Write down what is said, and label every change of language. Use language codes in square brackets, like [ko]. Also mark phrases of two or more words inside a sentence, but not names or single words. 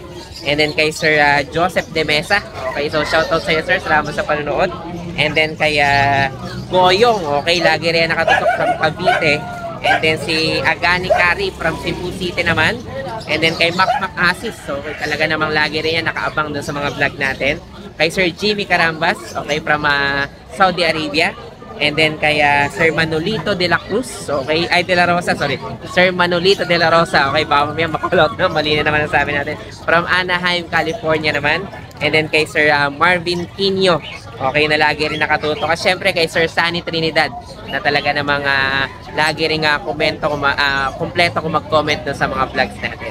[en] And then [tl] kay Sir Joseph De Mesa, okay, so shoutout sa iyo sir, salamat sa panonood. [en] And then [tl] kay Goyong, okay, lagi rin nakatutok from Cavite. [en] And then [tl] si Agani Kari from Cebu City naman. [en] And then [tl] kay Mac Asis, so talaga namang lagi rin yan nakaabang dun sa mga vlog natin. Kay Sir Jimmy Carambas, [en] okay, from Saudi Arabia. And then [tl] kay Sir Manolito de la Cruz, okay, ay de la Rosa, sorry. Sir Manolito de la Rosa, okay, baka mamaya makulot na, mali na naman ang sabi natin. From Anaheim, California naman. [en] And then [tl] kay Sir Marvin Quino, okay, na lagi rin nakatutok. At syempre kay Sir Sunny Trinidad, na talaga namang lagi rin kompleto kung mag-comment sa mga vlogs natin.